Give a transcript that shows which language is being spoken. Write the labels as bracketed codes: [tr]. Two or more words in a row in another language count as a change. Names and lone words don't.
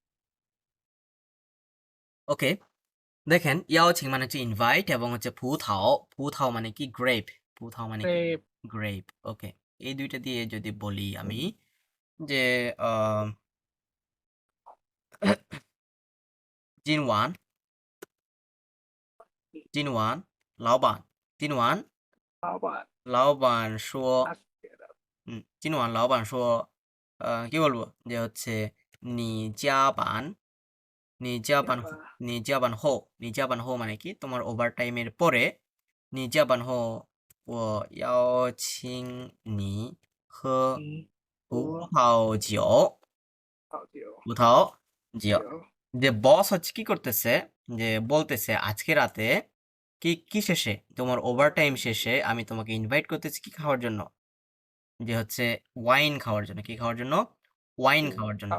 [bn] ওকে দেখেন [zh] 邀请 [bn] মানে হচ্ছে ইনভাইট এবং হচ্ছে পুথাও মানে কি গ্রেপ পুথাও মানে কি [en] গ্রেপ [bn] গ্রেপ ওকে এই দুইটা দিয়ে যদি বলি আমি যে [zh] 今晚 今晚老板今晚 [bn] আবার [zh] 老板说 [bn] আজকে [zh] 今晚老板说 [bn] কি বলবো যে হচ্ছে [zh] 你加班你加班你加班后你加班后 [bn] মানে কি তোমার ওভারটাইমের পরে [zh] 你加班后我邀请你喝 নি 葡萄酒 হাউ জিও [bn] 葡萄酒 যে বস হচ্ছে কি করতেছে যে বলতেছে আজকে রাতে কি শেষে তোমার ওভারটাইম শেষে আমি তোমাকে ইনভাইট করতেছি কি খাওয়ার জন্য যে হচ্ছে ওয়াইন খাওয়ার জন্য কি খাওয়ার জন্য ওয়াইন খাওয়ার জন্য